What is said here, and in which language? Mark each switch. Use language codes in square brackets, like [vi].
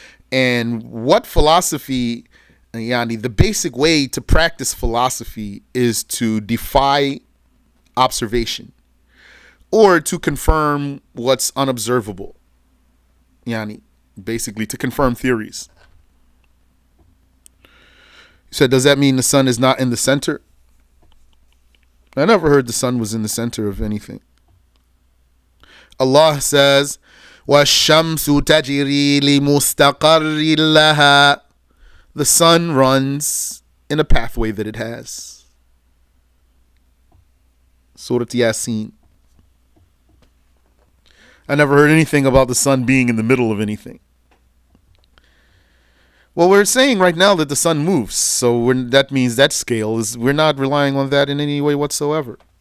[en] And what philosophy, the basic way to practice philosophy is to defy observation or to confirm what's unobservable. Basically to confirm theories. He said, does that mean the sun is not in the center? I never heard the sun was in the center of anything. Allah says, [ar] وَالشَّمْسُ تَجْرِي لِمُسْتَقَرٍّ لَهَا. [en] The sun runs in a pathway that it has. Surah Yasin. I never heard anything about the sun being in the middle of anything. Well, we're saying right now that the sun moves, so that means that scale is, we're not relying on that in any way whatsoever.